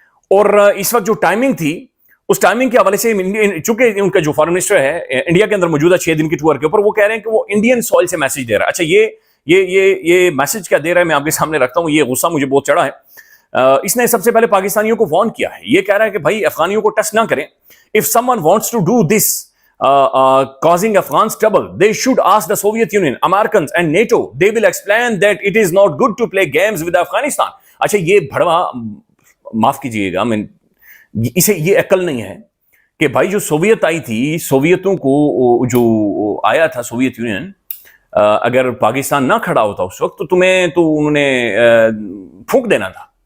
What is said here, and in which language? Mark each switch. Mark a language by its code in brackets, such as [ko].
[ur] اور اس وقت جو ٹائمنگ تھی اس ٹائمنگ کے حوالے سے چونکہ ان کا جو فارن منسٹر ہے انڈیا کے اندر موجودہ 6 دن کی ٹور کے اوپر, وہ کہہ رہے ہیں کہ وہ انڈین سوئل سے میسج دے رہا ہے. اچھا, یہ میسج کیا دے رہا ہے میں آپ کے سامنے رکھتا ہوں. یہ غصہ مجھے بہت چڑھا ہے. اس نے سب سے پہلے پاکستانیوں کو وارن کیا ہے. یہ کہہ رہا ہے کہ بھائی افغانیوں کو ٹچ نہ کریں. [en] If someone wants to do this causing Afghans trouble, they should ask the Soviet Union, Americans and NATO. They will explain that it is not good to play games with Afghanistan. [ur] اچھا, یہ بھڑوا معاف کیجئے گا, میں اسے یہ عقل نہیں ہے کہ بھائی جو سوویت آئی تھی, سوویتوں کو جو آیا تھا سوویت یونین, اگر پاکستان نہ کھڑا ہوتا اس وقت تو تمہیں تو انہوں نے پھونک دینا تھا.